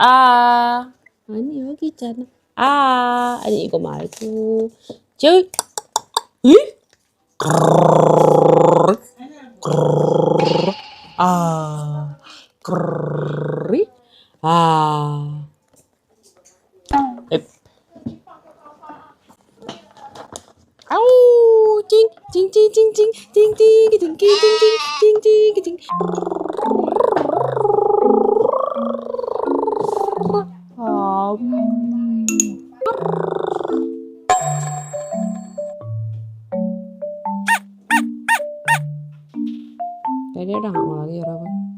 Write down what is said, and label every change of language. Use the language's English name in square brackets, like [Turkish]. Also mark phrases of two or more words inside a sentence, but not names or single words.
[Korean] 아니 여기 있잖아. 아니 이거 말고 저기 Ih? Krrrr. Krrrr. Ah. Krrrr. Ah. Ep. Au, cing, cing, cing, cing, cing, cing, cing, cing, cing, cing, cing, cing, cing. [Indonesian] Kayak dia udah nggak mau lagi ya, Robin.